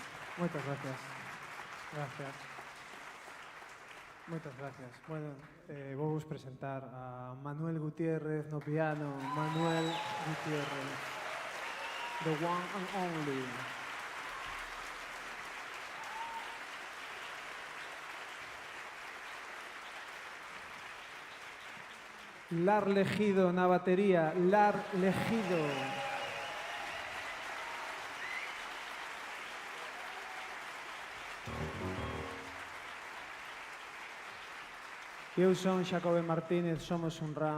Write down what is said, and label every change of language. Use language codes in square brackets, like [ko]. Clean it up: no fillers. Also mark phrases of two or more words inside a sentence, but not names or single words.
[gl] Moitas gracias. Gracias. Moitas gracias. Bueno, vou vos presentar a Manuel Gutiérrez no piano. Manuel Gutiérrez, [en] the one and only. [gl] Lar Legido na batería. Lar Legido. Eu son Xacobe Martínez, somos un Ra.